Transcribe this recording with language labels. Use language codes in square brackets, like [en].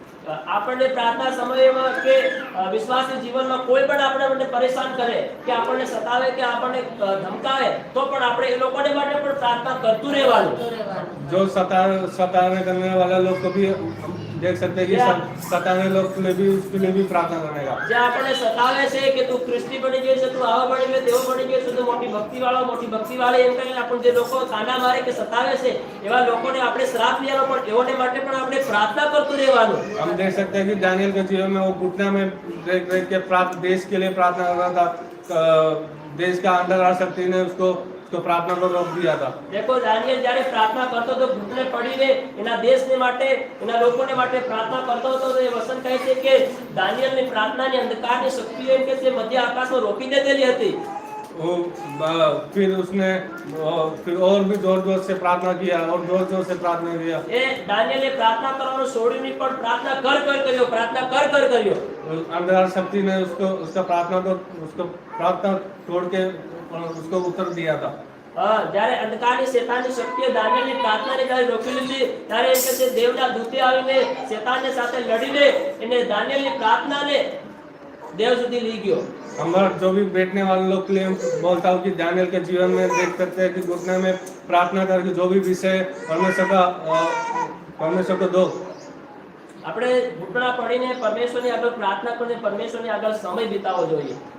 [gu] આપણને પ્રાર્થના સમયમાં કે વિશ્વાસી જીવનમાં કોઈ પણ આપણે માટે પરેશાન કરે કે આપણને સતાવે કે આપણને ધમકાવે તો પણ આપણે એ લોકોને માટે પણ પ્રાર્થના કરતું રહેવાનું। [hi] जो सताने करने वाले लोग को भी देख सकते हैं कि सताने लोग के लिए भी उसके लिए भी प्रार्थना करने का। [gu] જે આપણને સતાવે છે કે તું ખ્રિસ્તી બની ગયો છે, તું આવો બની ગયો, તેવો બની ગયો છે, તું મોટી ભક્તિ વાળો એમ કરીને આપણે જે લોકો તાના મારે કે સતાવે છે એવા લોકોને આપણે શ્રાપ લેવાનો, પણ એઓને માટે પણ આપણે પ્રાર્થના કરતું રહેવાનું। [hi] हम देख सकते हैं कि दानियेल के जीवन में वो घुटना में देख के देश के लिए प्रार्थना कर रहा था। देश का अंधकार शक्ति ने उसको प्रार्थना को रोक दिया था। [gu] देखो दानियल જ્યારે પ્રાર્થના કરતો તો ઘૂંટણે પડીને એના દેશને માટે એના લોકોને માટે પ્રાર્થના કરતો હતો, તો એ વચન કહે છે કે દાનિયલની પ્રાર્થનાની અંધકારની શક્તિઓ એમ કે તે મધ્ય આકાશમાં રોકી દેલી હતી। [hi] फिर उसने फिर और भी जोर जोर से प्रार्थना किया और जोर जोर से प्रार्थना किया। [gu] એ દાનિયલે પ્રાર્થના કરવાનું છોડ્યું નહીં, પણ પ્રાર્થના कर કર્યો। [hi] अंधकार शक्ति ने उसका प्रार्थना छोड़ के उसको उत्तर दिया था। [gu] જ્યારે અંધકારની શેતાનની શક્તિએ દાનિયલની પ્રાર્થનાને જ્યારે રોકી લીધી, ત્યારે એમ કે છે દેવના દૂતે આવીને શેતાનની સાથે લડીને એને દાનિયલની પ્રાર્થનાને देव સુધી લઈ ગયો। [hi] हमारा जो भी बैठने वाले लोग के लिए हम बोलता हूँ कि दानियेल के जीवन में देख सकते हैं कि घुटने में प्रार्थना करके जो भी विषय परमेश्वर को दो। [gu] આપણે ઘૂંટણા પડીને પરમેશ્વરની આગળ પ્રાર્થના કરીને પરમેશ્વરની આગળ સમય बितावવો જોઈએ।